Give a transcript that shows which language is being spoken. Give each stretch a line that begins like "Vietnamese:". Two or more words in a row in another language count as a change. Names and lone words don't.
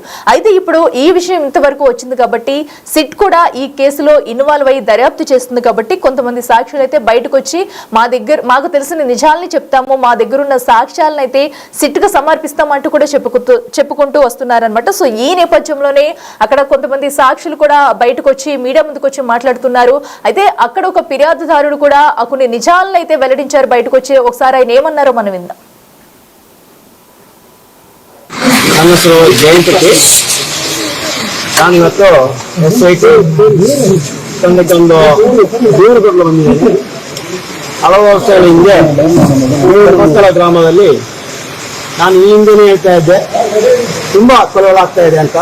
Telugu: అయితే ఇప్పుడు ఈ విషయం ఇంతవరకు వచ్చింది కాబట్టి సిట్ కూడా ఈ కేసులో ఇన్వాల్వ్ అయ్యి దర్యాప్తు చేస్తుంది కాబట్టి కొంతమంది సాక్షులు అయితే బయటకు వచ్చి మాకు తెలిసిన నిజాలని చెప్తాము, మా దగ్గర ఉన్న సాక్ష్యాలను అయితే సిట్ కు సమర్పిస్తామంటూ కూడా చెప్పుకుంటూ వస్తున్నారనమాట. సో ఈ నేపథ్యంలోనే అక్కడ కొంతమంది సాక్షులు కూడా బయటకు వచ్చి మీడియా ముందుకు వచ్చి మాట్లాడుతున్నారు. అయితే అక్కడ ఒక ఫిర్యాదుదారుడు కూడా కొన్ని నిజాలను అయితే వెల్లడించారు బయటకు వచ్చి. ఒకసారి ఆయన ఏమన్నారో మనం విందాం.
Kannada: ನನ್ನ ಹೆಸರು ಜಯಂತಕ್ಕೆ. ನಾನು ಇವತ್ತು SIT ತಂಡಕ್ಕೊಂದು ದೂರು ಕೊಡಲು ಬಂದಿದ್ದೇನೆ. ಹಲವು ವರ್ಷಗಳ ಹಿಂದೆ ಧರ್ಮಸ್ಥಳ ಗ್ರಾಮದಲ್ಲಿ ನಾನು ಈ ಹಿಂದೆನೇ ಹೇಳ್ತಾ ಇದ್ದೆ ತುಂಬಾ ಕೊಲೆಗಳಾಗ್ತಾ ಇದೆ ಅಂತ.